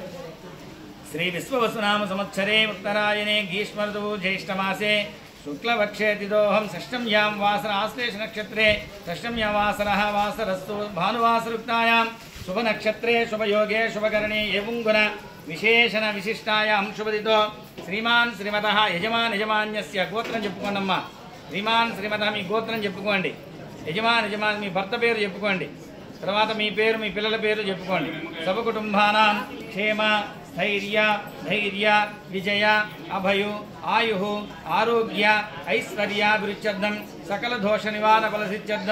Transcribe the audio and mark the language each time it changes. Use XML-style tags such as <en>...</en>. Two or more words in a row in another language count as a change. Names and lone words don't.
<sa>श्री विश्ववसुनाम संवत्सरे उत्तरायणे ग्रीष्म ऋतुः ज्येष्ठमासे शुक्लपक्षे तिथोऽहं षष्ठम्यां वासर आश्लेष नक्षत्रे षष्ठम्यां वासरः वासरस्तु भानुवासरुक्तायां शुभनक्षत्रे शुभयोगे शुभकरणे एवं गुण विशेषण विशिष्टायां शुभदितो श्रीमान् श्रीमतः यजमान् यजमान्यस्य गोत्रं చెప్పుకోండమ్మా.</sa> <te>శ్రీమాన్ శ్రీమత మీ గోత్రం చెప్పుకోండి. యజమాన్ యజమాన్ మీ భర్త పేరు చెప్పుకోండి. తర్వాత మీ పేరు మీ పిల్లల పేరు చెప్పుకోండి.</te> <sa>సర్వ కుటుంబానాం క్షేమ స్థైర్య ధైర్య విజయ అభయు ఆయు ఆరోగ్య ఐశ్వర్యాభివృద్ధ్యర్థం సకల దోష నివారణ ఫలసిద్ధ్యర్థం</sa>